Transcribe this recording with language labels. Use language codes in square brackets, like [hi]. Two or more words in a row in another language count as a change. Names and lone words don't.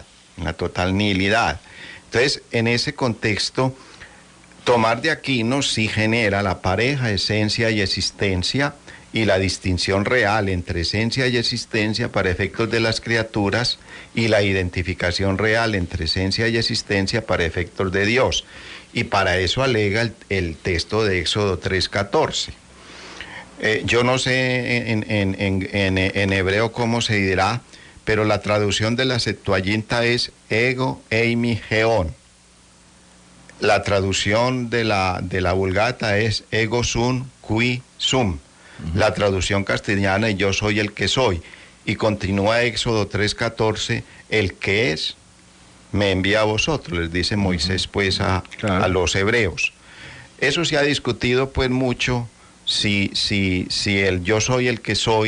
[es] Entonces, en ese contexto, Tomás de Aquino sí genera la pareja esencia y existencia y la distinción real entre esencia y existencia para efectos de las criaturas y la identificación real entre esencia y existencia para efectos de Dios. Y para eso alega el texto de Éxodo 3:14. Yo no sé en hebreo cómo se dirá, pero la traducción de la Septuaginta es [el] ἐγώ εἰμι ὁ ὤν. [es] La traducción de la Vulgata es [la] ego sum qui sum. [es] La traducción castellana es yo soy el que soy. Y continúa Éxodo 3:14, el que es me envía a vosotros, les dice Moisés pues a los hebreos. Eso se ha discutido pues mucho, si el yo soy el que soy.